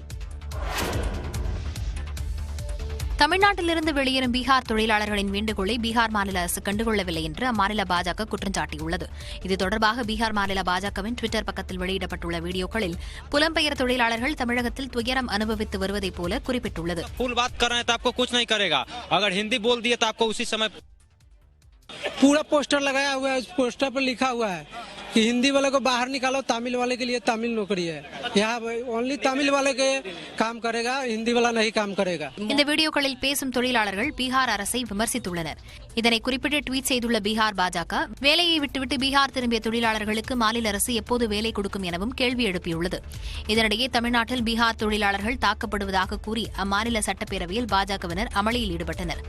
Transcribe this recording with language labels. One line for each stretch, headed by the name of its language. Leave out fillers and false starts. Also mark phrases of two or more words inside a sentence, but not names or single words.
Tamil: தமிழ்நாட்டிலிருந்து வெளியேறும் பீகார் தொழிலாளர்களின் வேண்டுகோளை பீகார் மாநில அரசு கண்டுகொள்ளவில்லை என்று அம்மாநில பாஜக குற்றம் சாட்டியுள்ளது. இது தொடர்பாக பீகார் மாநில பாஜகவின் ட்விட்டர் பக்கத்தில் வெளியிடப்பட்டுள்ள வீடியோக்களில் புலம்பெயர் தொழிலாளர்கள் தமிழகத்தில் துயரம் அனுபவித்து வருவதைப் போல குறிப்பிட்டுள்ளது.
Hindi: पूरा पोस्टर लगाया हुआ है, उस पोस्टर पर लिखा हुआ है कि हिंदी वाले को बाहर निकालो, तमिल वाले के लिए तमिल नौकरी है, यहाँ ओनली तमिल वाले के काम करेगा, हिंदी वाला नहीं काम करेगा.
Tamil: இந்த வீடியோக்களில் பேசும் தொழிலாளர்கள் பீகார் அரசை விமர்சித்துள்ளனர். இதனை குறிப்பிட்டு ட்வீட் செய்துள்ள பீகார் பாஜக, வேலையை விட்டுவிட்டு பீகார் திரும்பிய தொழிலாளர்களுக்கு மாநில அரசு எப்போது வேலை கொடுக்கும் எனவும் கேள்வி எழுப்பியுள்ளது. இதனிடையே தமிழ்நாட்டில் பீகார் தொழிலாளர்கள் தாக்கப்படுவதாக கூறி அம்மாநில சட்டப்பேரவையில் பாஜகவினர் அமளியில் ஈடுபட்டனர்.